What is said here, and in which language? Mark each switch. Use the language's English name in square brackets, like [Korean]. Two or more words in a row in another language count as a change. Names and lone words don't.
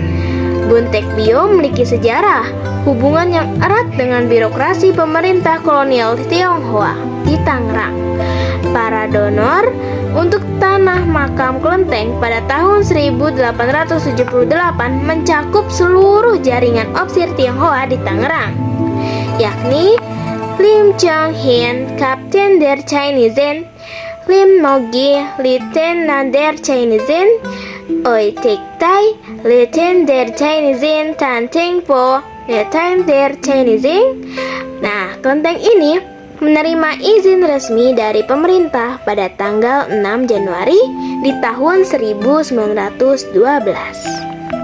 [Indonesian] Bontekbyo memiliki sejarah hubungan yang erat dengan birokrasi pemerintah kolonial Tionghoa di Tangerang. Para donor untuk tanah makam kelenteng pada tahun 1878 mencakup seluruh jaringan opsir Tionghoa di Tangerang, yakni Lim Chong Hin, [Dutch] Kapten der Chinesen, [Indonesian] Lim Mogi, [Dutch] Lieutenant der Chinesen, [Indonesian] Oi Tek Tai, [Dutch] Lieutenant der Chinesen, [Indonesian] Tan Teng Po, [Dutch] Lieutenant der Chinesen. [Indonesian] Nah, kelenteng ini menerima izin resmi dari pemerintah pada tanggal 6 Januari di tahun 1912.